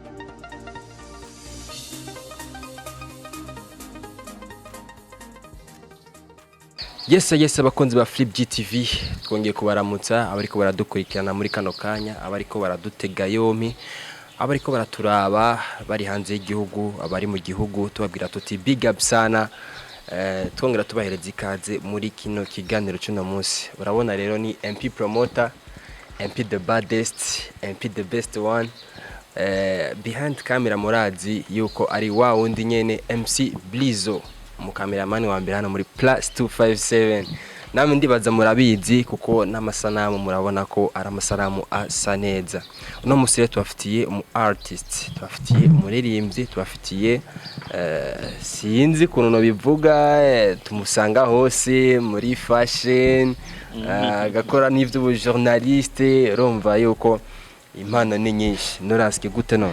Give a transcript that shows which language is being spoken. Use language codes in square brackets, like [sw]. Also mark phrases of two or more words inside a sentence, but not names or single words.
[rn] Yes abakunzi ba Flip GTV twongeye kubaramutsa abariko baradukurikirana muri kano kanya abariko baradutega yompi abariko baraturaba bari hanze y'igihugu abari mu gihugu tubabwira tuti [en] big up [rn] sana twongera tubahereza ikaze muri kino kiganiro cy'uno munsi urabona rero ni MP promoter [en] MP the baddest MP the best one behind camera [rn] murazi yuko ari wa wundi nyene MC Blizo umukameramani wa mbere hano muri +257 namwe ndibaza murabizi kuko n'amasanamu murabona ko ari amasanamu asa neza uno musire tubafitiye umu artist tubafitiye umuririmbyi tubafitiye sinzi kuno no bivuga tumusanga hose muri fashion gakora n'ivyo journaliste urumva yuko impano ni nyinshi NORASQ gute no